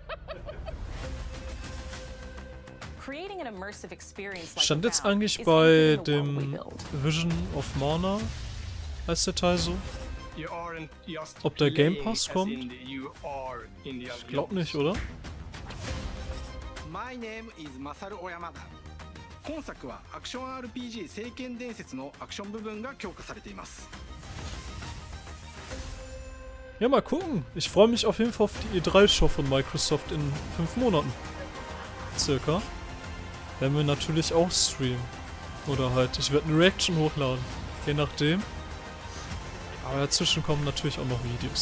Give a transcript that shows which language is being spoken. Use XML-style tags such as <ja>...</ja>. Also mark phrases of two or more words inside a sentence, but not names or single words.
<de>Stand jetzt eigentlich bei dem Vision of Mana, heißt der Teil so? Ob der Game Pass kommt? Ich glaub nicht, oder?</de> <en>My name is Masaru Oyamada.</en> <ja>今作はアクション RPG 聖剣伝説のアクション部分が強化されています。</ja> <de>Ja, mal gucken. Ich freue mich auf jeden Fall auf die E3-Show von Microsoft in 5 Monaten. Circa. Werden wir natürlich auch streamen. Oder halt, ich werde eine Reaction hochladen. Je nachdem. Aber dazwischen kommen natürlich auch noch Videos.</de>